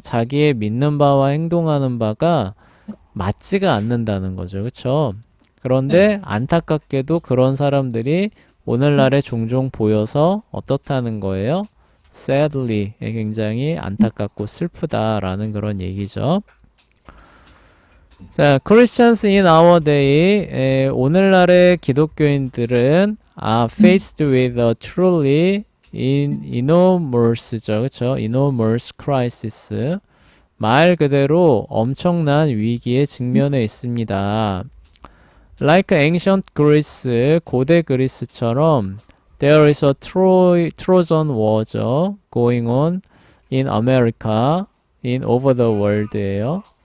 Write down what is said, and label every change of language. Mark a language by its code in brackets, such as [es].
[ko] 자기의 믿는 바와 행동하는 바가 맞지가 않는다는 거죠. 그렇죠? 네. 그런데 안타깝게도 그런 사람들이 오늘날에 종종 보여서 어떻다는 거예요? sadly 굉장히 안타깝고 슬프다라는 그런 얘기죠. [en] 자, Christians in our day [ko] 오늘날의 기독교인들은 [en] faced with a truly enormous죠, 그렇죠? enormous crisis. [ko] 말 그대로 엄청난 위기에 직면해 있습니다. [en] Like ancient Greece, [ko] 고대 그리스처럼 [en] there is a Trojan war죠. going on in America, in over the world예요.